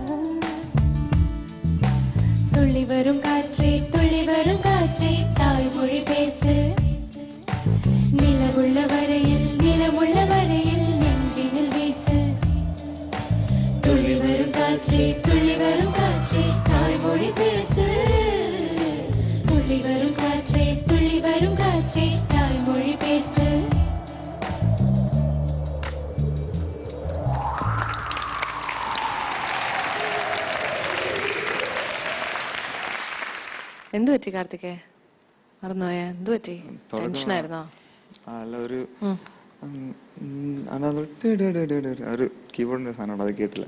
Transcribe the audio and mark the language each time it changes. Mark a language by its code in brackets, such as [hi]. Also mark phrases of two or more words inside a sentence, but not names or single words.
[ta] துள்ளி வரும் காற்றே தாய்மொழி பேசு நிலவுள்ள வரையில் நெஞ்சினில் வீசு துள்ளி வரும் காற்றே தாய்மொழி பேசு துள்ளி வரும் காற்றே தாய்மொழி பேசு [ml] എന്ത് പറ്റി കാർത്തികേ? മറന്നുപോയാ? എന്ത് പറ്റി? ടെൻഷനായിരുന്നോ? അല്ല ഒരു ഒരു കീബോർഡിന്റെ സാധനം അത് കേട്ടില്ല.